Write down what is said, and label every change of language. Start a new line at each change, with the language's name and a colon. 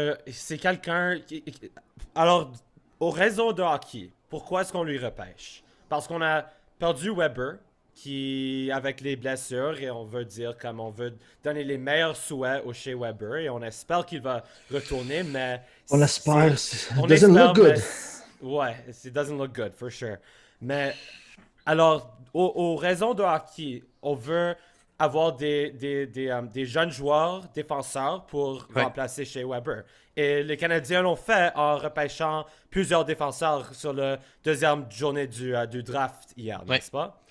French: c'est quelqu'un Alors, au réseau de hockey, pourquoi est-ce qu'on lui repêche? Parce qu'on a perdu Weber, qui, avec les blessures, et on veut dire comme on veut donner les meilleurs souhaits au chez Weber, et on espère qu'il va retourner, mais... On espère. On
English: It doesn't
French: espère,
English: look good. Ouais, it doesn't look good, for sure.
French: Mais, alors, aux raisons de hockey, on veut avoir des jeunes joueurs défenseurs pour remplacer chez Weber. Et les Canadiens l'ont fait en repêchant plusieurs défenseurs sur la deuxième journée du draft hier, n'est-ce pas?